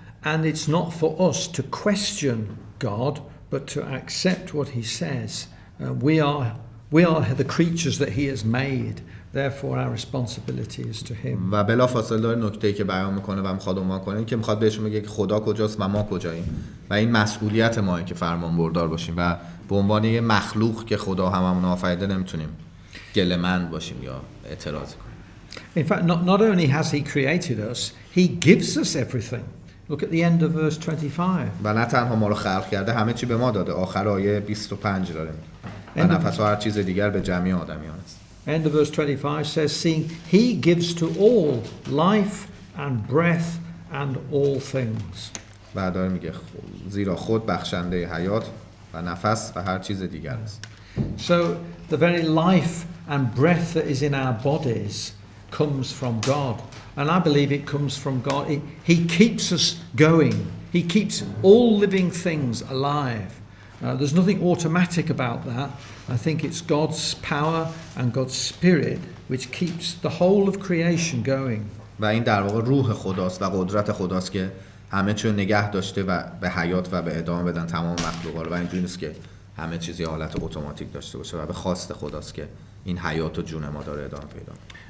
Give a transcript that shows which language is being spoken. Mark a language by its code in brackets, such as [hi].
[en] And it's not for us to question God but to accept what he says. We are the creatures that he has made. Therefore our responsibility is to him. [fa] و بلافاصله داره نکته‌ای که بیان میکنه و میخواد عنوان کنه که میخواد بهشون بگه که خدا کجاست و ما کجاییم و این مسئولیت ماه که فرمان بردار باشیم و به عنوان یه مخلوق که خدا هممون آفریده نمیتونیم گله‌مند باشیم یا اعتراض کنیم. [en] In fact not only has he created us, he gives us everything. Look at the end of verse 25. [fa] و نه تنها ما رو خلق کرده همه چی به ما داده. آخر آیه 25 داره و نفس و هر چیز دیگر به جمعی آدمیان است. [en] End of verse 25 says, seeing he gives to all life and breath and all things. [fa] بعد داره میگه زیرا خود بخشنده حیات و نفس و هر چیز دیگر است. [en] So the very life and breath that is in our bodies comes from God. And I believe it comes from God. He keeps us going. He keeps all living things alive. There's nothing automatic about that. I think it's God's power and God's spirit which keeps the whole of creation going. [fa] و این در واقع روح خداست و قدرت خداست که همه چیو نگه داشته و به حیات و به ادامه بدن تمام مخلوقا رو و اینجوری نیست که همه چیزی حالت اتوماتیک داشته باشه و به خواست خداست که این حیات و جون ما داره ادامه پیدا کنه.